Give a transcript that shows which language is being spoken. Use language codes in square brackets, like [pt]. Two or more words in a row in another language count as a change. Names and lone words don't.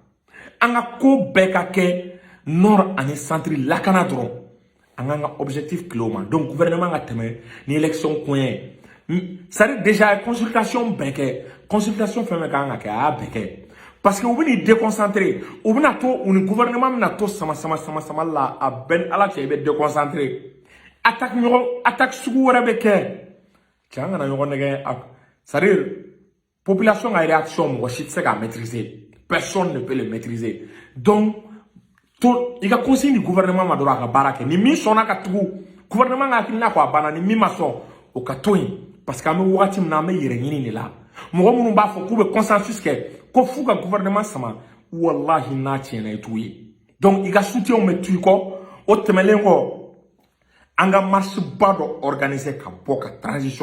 [bm] an ka ko bɛɛ ka kɛ nord ani centre lakana dɔrɔn an k'an ka objectif kile o ma [fr] donc gouvernement [bm] ka tɛmɛ ni élection kun ye [fr] c'est-à-dire déjà consultation [bm] bɛɛ kɛ consultation fɛn fɛn kan ka kɛ a y'a bɛɛ kɛ [fr] parce que [bm] u bɛ n'i déconcentrer u bɛna to u ni gouvernement bɛna to sama la a bɛɛ ala cɛ i bɛ déconcentrer attaque sugu wɛrɛ bɛ kɛ cɛ an kana ɲɔgɔn nɛgɛ [fr] c'est-à-dire population [bm] ka réaction mɔgɔ si tɛ se k'a maîtriser [fr] personne ne peut le maîtriser [bm] donc to i ka consigne di gouvernement ma dɔrɔn a ka baara kɛ ni min sɔnna ka tugu gouvernement ka hakilina ko a banna ni min ma sɔn o ka to yen [fr] parce que [bm] an bɛ wagati min na an bɛ yɛrɛ ɲini de la mɔgɔ minnu b'a fɔ k'u bɛ consensus kɛ ko f'u ka gouvernement sama wallahi n'a tiɲɛna i t'u ye donc i ka soutien bɛ tu i kɔ o tɛmɛlen kɔ an ka marche ba dɔ organiser ka bɔ ka transition